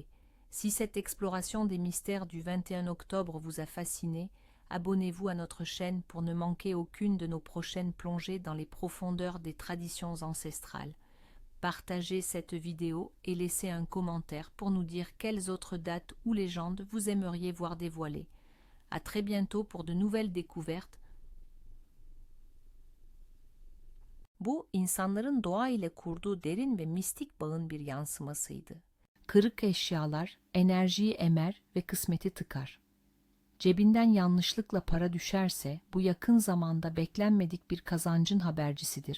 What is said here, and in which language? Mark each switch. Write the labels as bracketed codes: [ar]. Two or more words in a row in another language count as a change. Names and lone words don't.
[fr] Si cette exploration des mystères du 21 octobre vous a fasciné, abonnez-vous à notre chaîne pour ne manquer aucune de nos prochaines plongées dans les profondeurs des traditions ancestrales. Partagez cette vidéo et laissez un commentaire pour nous dire quelles autres dates ou légendes vous aimeriez voir dévoilées. À très bientôt pour de nouvelles découvertes. [tr] Bu, insanların doğa ile kurduğu derin ve mistik bağın bir yansımasıydı. Kırık eşyalar enerjiyi emer ve kısmeti tıkar. Cebinden yanlışlıkla para düşerse bu yakın zamanda beklenmedik bir kazancın habercisidir.